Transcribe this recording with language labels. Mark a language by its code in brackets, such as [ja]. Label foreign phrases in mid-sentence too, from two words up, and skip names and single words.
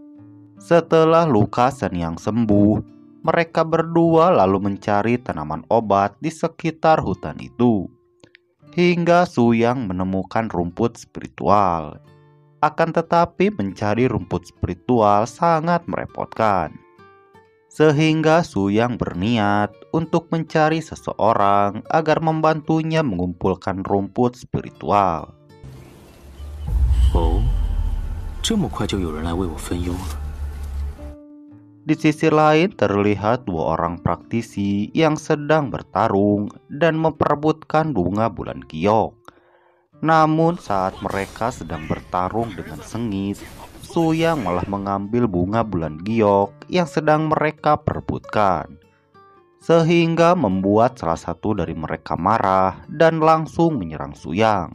[id] Setelah luka Sen sembuh, mereka berdua lalu mencari tanaman obat di sekitar hutan itu, hingga Su Yang menemukan rumput spiritual. Akan tetapi mencari rumput spiritual sangat merepotkan, sehingga Su Yang berniat untuk mencari seseorang agar membantunya mengumpulkan rumput spiritual. [zh] Oh, 这么快就有人来为我分忧了。 [id] Di sisi lain terlihat dua orang praktisi yang sedang bertarung dan memperebutkan bunga bulan giok. Namun saat mereka sedang bertarung dengan sengit, Su Yang malah mengambil bunga bulan giok yang sedang mereka perebutkan, sehingga membuat salah satu dari mereka marah dan langsung menyerang Su Yang.